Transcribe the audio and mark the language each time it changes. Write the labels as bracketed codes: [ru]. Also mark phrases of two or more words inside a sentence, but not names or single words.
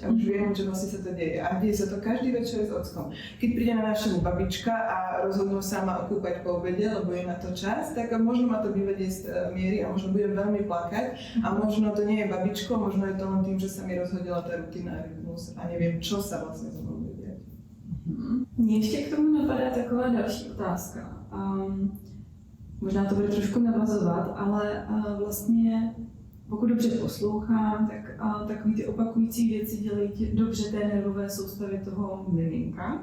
[sk] A už viem, že vlastne sa to deje. A deje sa to každý večer s ockom. Keď príde na návštevu babička a rozhodnú sa ma okúpať po obede, lebo je na to čas, tak možno ma to vyvedie z miery a možno budem veľmi plakať. A možno to nie je babičko, možno je to len tým, že sa mi rozhodila tá rutina a neviem, čo sa vlastne so mnou bude diať. [cs] Mně ještě k tomu napadá taková další otázka. Možná to bude trošku navazovat, ale vlastně pokud dobře poslouchám, tak takový ty opakující věci dělají dobře té nervové soustavě toho miminka.